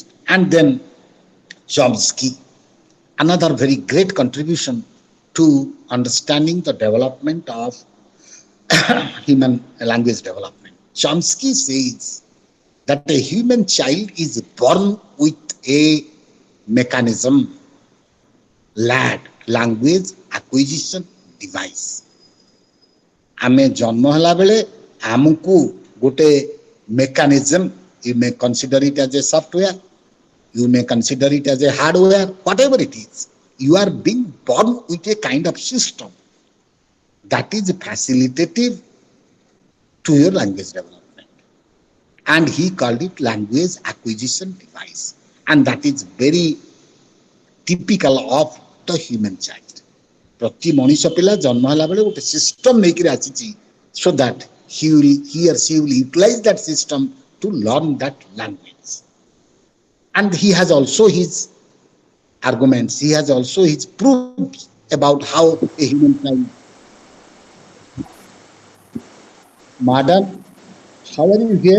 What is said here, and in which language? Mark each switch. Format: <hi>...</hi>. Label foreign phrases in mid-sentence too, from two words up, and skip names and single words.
<en>And then Chomsky, another very great contribution to understanding the development of human language development. Chomsky says that a human child is born with a mechanism, LAD, language acquisition device.</en> <or>ଆମେ ଜନ୍ମ ହୋଲା ବେଳେ ଆମକୁ ଗୋଟେ</or> <en>mechanism, you may consider it as a software, you may consider it as a hardware, whatever it is. you are being born with a kind of system that is facilitative to your language development. And he called it language acquisition device. And that is very typical of the human child.</en> <or>ପ୍ରତି ମଣିଷ ପିଲା ଜନ୍ମ ହେଲା ବେଳେ ଗୋଟେ ସିଷ୍ଟମ ନେଇକିରି ଆସିଛି</or> <en>so that he or she will utilize that system to learn that language. And he has also his arguments, he has also his proofs about how a human child. Madam, how are you here?</en>